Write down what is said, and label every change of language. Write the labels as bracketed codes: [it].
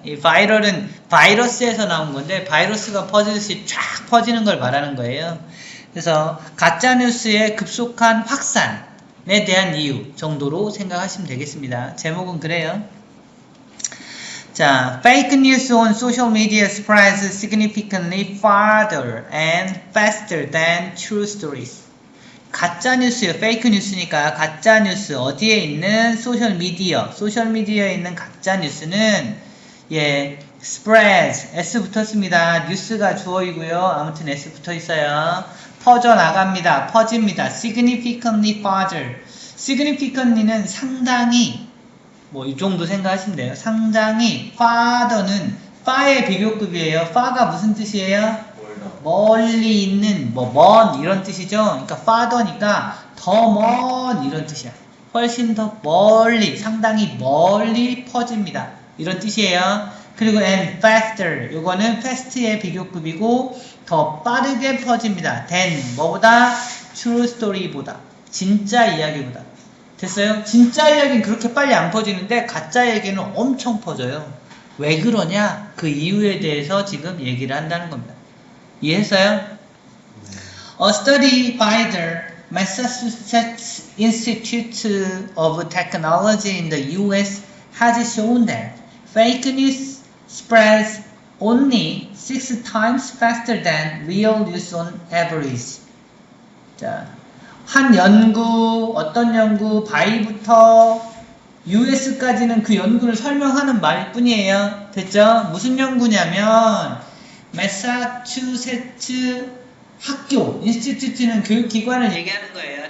[ko] 이 바이럴은 바이러스에서 나온 건데 바이러스가 퍼지듯이 쫙 퍼지는 걸 말하는 거예요. 그래서 가짜뉴스의 급속한 확산에 대한 이유 정도로 생각하시면 되겠습니다. 제목은 그래요. [en] 자, fake news on social media spreads significantly farther and faster than true stories. [ko] 가짜뉴스요. 페이크 뉴스니까 가짜뉴스 어디에 있는 소셜미디어에 있는 가짜뉴스는 spreads S 붙었습니다. 뉴스가 주어이고요. 아무튼 S 붙어있어요. 퍼져나갑니다. 퍼집니다. [en] significantly farther. [ko] significantly는 상당히 뭐 이 정도 생각하시면 돼요. 상당히 farther는 far의 비교급이에요. far가 무슨 뜻이에요? 멀리 있는, 먼 이런 뜻이죠. 그러니까 farther니까 더 먼 이런 뜻이야. 훨씬 더 멀리, 상당히 멀리 퍼집니다. 이런 뜻이에요. 그리고 and faster, 요거는 fast의 비교급이고 더 빠르게 퍼집니다. than 뭐보다? true story보다, 진짜 이야기보다. 됐어요? 진짜 이야기는 그렇게 빨리 안 퍼지는데 가짜 얘기는 엄청 퍼져요. 왜 그러냐? 그 이유에 대해서 지금 얘기를 한다는 겁니다. 이해했어요? [en] A study by the Massachusetts Institute of Technology in the US has shown that fake news spreads only 6 times faster than real news on average. [ko] 자, 한 연구, 어떤 연구, by부터 US까지는 그 연구를 설명하는 말뿐이에요. 됐죠? 무슨 연구냐면 매사추세츠 학교, 인스티튜트는 교육기관을 얘기하는 거예요.